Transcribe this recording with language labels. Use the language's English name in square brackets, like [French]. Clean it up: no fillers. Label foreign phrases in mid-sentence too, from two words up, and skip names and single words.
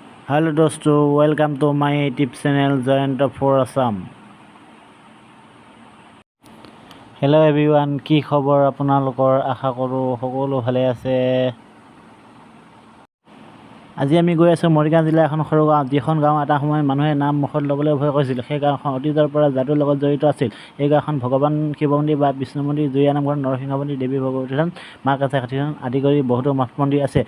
[English] Hello दोस्तों, welcome to my YouTube channel Jayant for Assam। Hello everyone, [Assamese] কি খবৰ আপোনালোকৰ? আশা কৰোঁ সকলো ভালে আছে। আজি আমি গৈ আছোঁ মৰিগাঁও জিলাৰ এখন সৰু গাঁও, যিখন গাঁও এটা সময়ত মানুহে নাম মুখত ল'বলৈ ভয় কৰিছিল। সেই গাঁওখন অতীতৰ পৰা যাদুৰ লগত জড়িত আছিল। এই গাঁওখন ভগৱান শিৱ মন্দিৰ বা বিষ্ণু মন্দিৰ, জুৰীয়া নামঘৰ, নৰসিংহ মন্দিৰ, দেৱী ভগৱতী থান, মা কাছাকাঠি থান আদি কৰি বহুতো মঠ মন্দিৰ আছে।